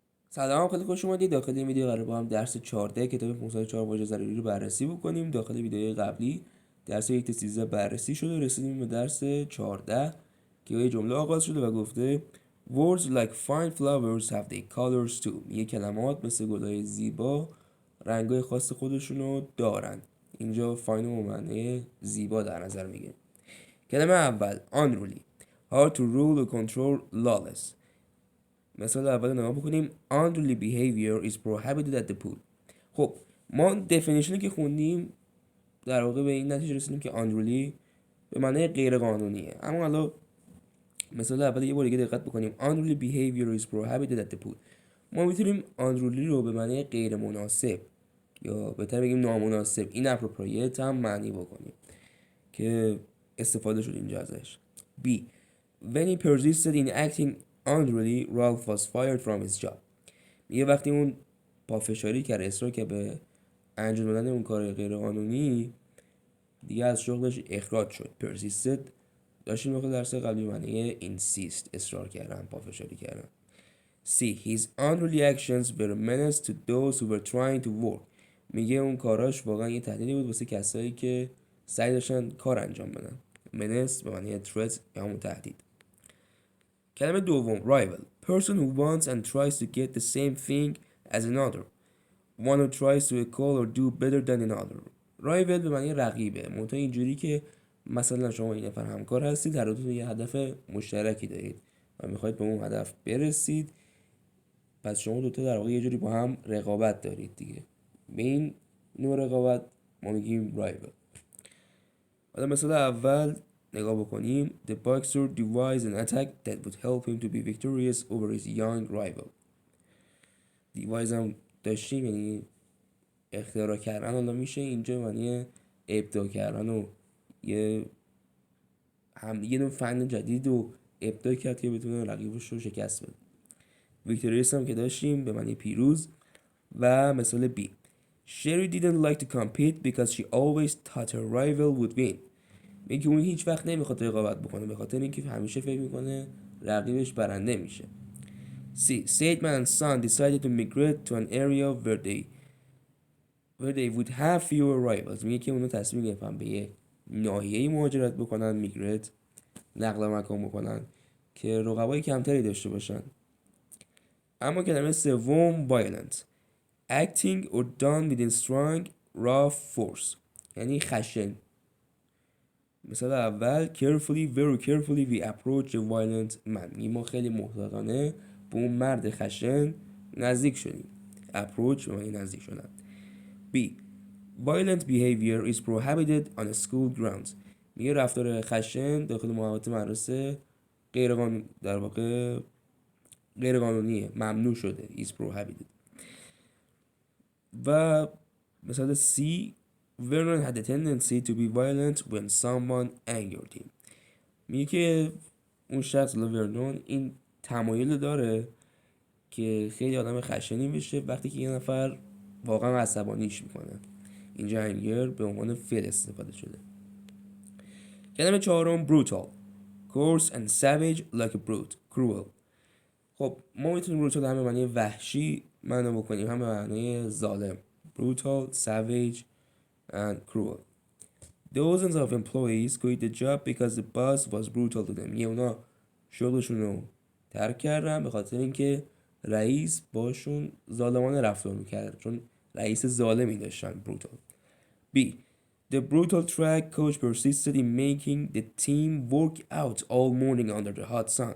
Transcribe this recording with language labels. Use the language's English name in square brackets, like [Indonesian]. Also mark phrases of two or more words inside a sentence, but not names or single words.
[Persian] سلام، خیلی خوش اومدید. داخل این ویدیو قرار با هم درس 14 کتاب 504 واژه ضروری رو بررسی بکنیم. داخل ویدیوی قبلی درس 1 تا 13 بررسی شده و رسیدیم به درس 14 که یه جمله آغاز شده و گفته [English] Words like fine flowers have their colors too. [Persian] یه کلمات مثل گلهای زیبا رنگای خاص خودشونو دارن. اینجا فاین و معنی زیبا در نظر میگه. کلمه اول unruly. [English] Hard to rule or control, lawless. [Persian] مثال اول نگاه بکنیم. [English] unruly behavior is prohibited at the pool. [Persian] خب ما دفینیشنی که خوندیم در واقع به این نتیجه رسیدیم که unruly به معنی غیر قانونیه. اما حالا مثال اول یه بار دیگه دقت بکنیم. [English] unruly behavior is prohibited at the pool. [Persian] ما میتونیم unruly رو به معنی غیر مناسب یا بهتر بگیم نامناسب inappropriate هم معنی بکنیم که استفاده شد اینجا ازش. [English] B. When he persisted in acting unruly, Ralph was fired from his job. [Persian] یه وقتی اون پافشاری کرد، اصرار که به انجام دادن اون کار غیر قانونی، دیگه از شغلش اخراج شد. persisted داشتیم وقتی درس قبلی معنی insist، اصرار کردن، پافشاری کردن. [English] C. His unruly actions were a menace to those who were trying to work. [Persian] میگه اون کاراش واقعا یه تهدیدی بود واسه کسایی که سعی داشتن کار انجام بدن. menace به معنی threat یا همون تهدید. کلمه دوم rival. [English] Person who wants and tries to get the same thing as another. One who tries to equal or do better than another. [Persian] rival به معنی رقیبه. منتها اینجوری که مثلا شما این نفر همکار هستید، هر دوتون یه هدف مشترکی دارید و میخواید به اون هدف برسید. پس شما دوتا در واقع یه جوری با هم رقابت دارید دیگه. به این نوع رقابت ما میگیم rival. حالا مثال اول نگاه بکنیم. [English] The boxer devised an attack that would help him to be victorious over his young rival. [Persian] devise هم داشتیم یعنی اختراع کردن، حالا میشه اینجا معنی ابداع کردن و یه نوع فن جدید رو ابداع کرد که بتونه رقیبش رو شکست بده. victorious هم که داشتیم به معنی پیروز. و مثال B. [English] Sherry didn't like to compete because she always thought her rival would win. [Persian] میگه اون هیچ وقت نمیخواد رقابت بکنه به خاطر اینکه همیشه فکر میکنه رقیبش برنده میشه. [English] C. Saidman and son decided to migrate to an area where they would have fewer rivals. [Persian] میگه که اونو تصمیم گرفتن به یه ناحیه‌ای مهاجرت بکنن، میگریت نقل مکان بکنن که رقبای کمتری داشته باشن. اما کلمه سوم violent. [English] Acting or done within strong rough force [Persian] یعنی خشن. مثال اول [English] very carefully we approach a violent man. [Persian] ما خیلی محتاطانه به اون مرد خشن نزدیک شدیم. approach به معنی نزدیک شدن. B. [English] Violent behavior is prohibited on a school grounds. [Persian] میگه رفتار خشن داخل محوطه مدرسه در واقع غیر قانونیه، ممنوع شده. [English] is prohibited. [Persian] و مثال C. [English] Vernon had a tendency to be violent when someone angered him. [Persian] میگه که اون شخص ورنون این تمایل داره که خیلی آدم خشنی بشه وقتی که یه نفر واقعا عصبانیش میکنه. اینجا انگر به عنوان فعل استفاده شده. کلمه چهارم brutal. [English] coarse and savage like a brute. [Persian] cruel. خب ما میتونیم brutal هم به معنی وحشی معنی بکنیم هم به معنی ظالم. [English] brutal, savage and cruel. Dozens of employees quit the job because the boss was brutal to them. [Persian] اونا شغلشون رو ترک کردن به خاطر اینکه رئیس باشون ظالمانه رفتار میکرد، چون رئیس ظالمی داشتن. [English] brutal. B. The brutal track coach persisted in making the team work out all morning under the hot sun.